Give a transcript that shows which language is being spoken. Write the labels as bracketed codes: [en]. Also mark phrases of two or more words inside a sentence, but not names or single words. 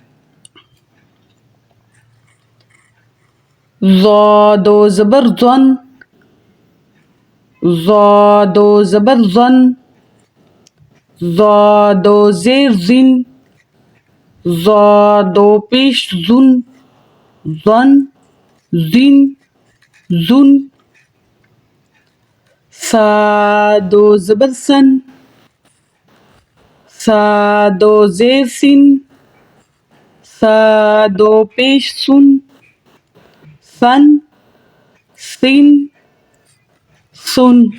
[ur] ظا 2 زبر زن، ظا 2 زبر زن، ظا 2 زیر زن، ظا 2 پیش زن، زن۔ سا 2 زبر سن، سا 2 زیر سن، سا 2 پیش سن، سن۔